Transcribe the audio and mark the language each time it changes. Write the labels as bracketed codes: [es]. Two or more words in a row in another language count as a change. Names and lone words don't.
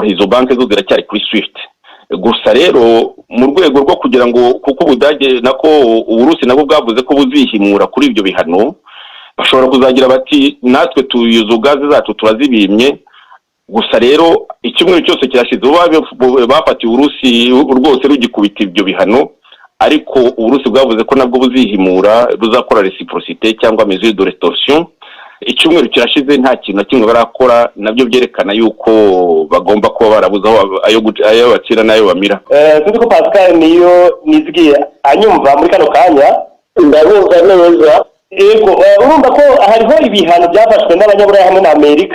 [rw] Izo banki zo ziracyari kuri Swift. Gusa rero mu rwego rwo kugira ngo kuko Ubudage nako Uburusi nabwo bwavuze ko buzihimura kuri ibyo bihano, bashobora kuzagira bati natwe tuyuzo gaze zacu turazibimye. Gusa rero icyumweru cyose kirashize bafatiye Uburusi rwose rugikubita ibyo bihano, ariko Uburusi bwavuze ko nabwo buzihimura ruzakora reciprocité cyangwa [fr] mesure de rétorsion. [rw] Icyumweru kirashize nta kintu na kimwe barakora, nabyo byerekana yuko bagomba kuba barabuze ayo bacira nayo bamira. [rn] Tuzi ko Pascal niyo nizgiye anyumva muri kano kanya ndabumva neza. Ego urumva ko hariho ibihano byafashwe n'abanyaburayi hamwe na Amerika.